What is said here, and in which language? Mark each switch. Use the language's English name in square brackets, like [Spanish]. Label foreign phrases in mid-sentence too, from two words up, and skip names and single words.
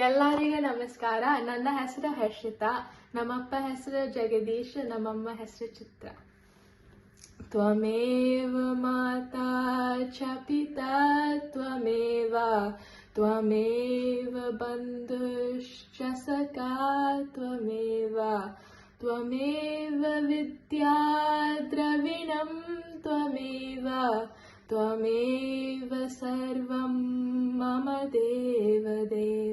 [Kannada] ಎಲ್ಲರಿಗೂ ನಮಸ್ಕಾರ. ನನ್ನ ಹೆಸರು ಹರ್ಷಿತಾ. ನಮ್ಮಪ್ಪ ಹೆಸರು ಜಗದೀಶ್, ನಮ್ಮಮ್ಮ ಹೆಸರು ಚಿತ್ರ. [Sanskrit] ತ್ವಮೇವ ಮಾತಾ ಚ ಪಿತಾ ತ್ವಮೇವ ತ್ವಮೇವ ಬಂಧುಶ್ಚ ಸಖಾ ತ್ವಮೇವ ತ್ವಮೇವ ವಿದ್ಯಾ ದ್ರವಿಣಂ ತ್ವಮೇವ ತ್ವಮೇವ ಸರ್ವಂ ಮಮ ದೇವ ದೇವ.